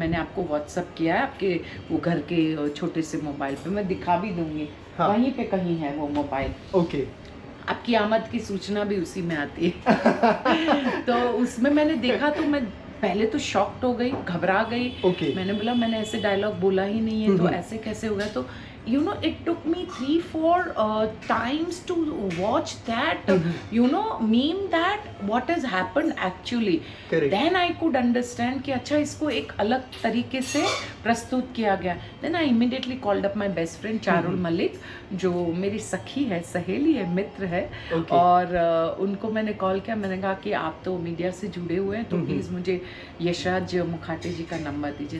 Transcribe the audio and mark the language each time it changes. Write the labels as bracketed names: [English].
[Hindi] मैंने आपको व्हाट्सअप किया है आपके वो घर के छोटे से मोबाइल पे, मैं दिखा भी दूंगी। हाँ। वहीं पे कहीं है वो मोबाइल। ओके। आपकी आमद की सूचना भी उसी में आती है। तो उसमें मैंने देखा तो मैं पहले तो शॉक्ड हो गई, घबरा गई। मैंने बोला मैंने ऐसे डायलॉग बोला ही नहीं है, तो ऐसे कैसे हो गया। [English] तो it took me 3-4 times to watch that meme, that what has happened actually. Correct. Then I could understand [Hindi] कि अच्छा इसको एक अलग तरीके से प्रस्तुत किया गया। [English] Then I immediately called up my best friend Charul Malik, [Hindi] जो मेरी सखी है, सहेली है, मित्र है। और उनको मैंने कॉल किया, मैंने कहा कि आप तो मीडिया से जुड़े हुए हैं, तो प्लीज़ मुझे यशराज मुखाटे जी का नंबर दीजिए।